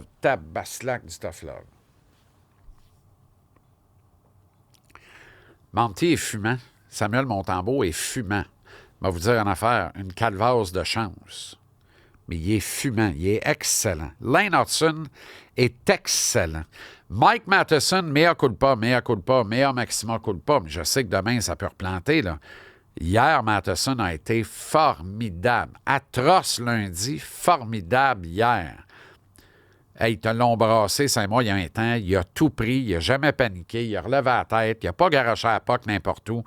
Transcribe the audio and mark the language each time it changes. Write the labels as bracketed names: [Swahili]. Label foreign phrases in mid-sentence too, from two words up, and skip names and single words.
[French] Tabaslac du [English] tough love. [French] Monty est fumant. Samuel Montembeault est fumant. Je vais vous dire une affaire, une calvasse de chance. Mais il est fumant, il est excellent. Lane Hudson est excellent. Mike Matheson, [Latin] mea culpa, mea maxima culpa. [French] Mais je sais que demain, ça peut replanter, là. Hier, Matheson a été formidable. Atroce lundi, formidable hier. Hey, ils te l'ont brassé, Saint-Moi, il y a un temps. Il a tout pris, il n'a jamais paniqué, il a relevé la tête, il n'a pas garoché à la POC n'importe où.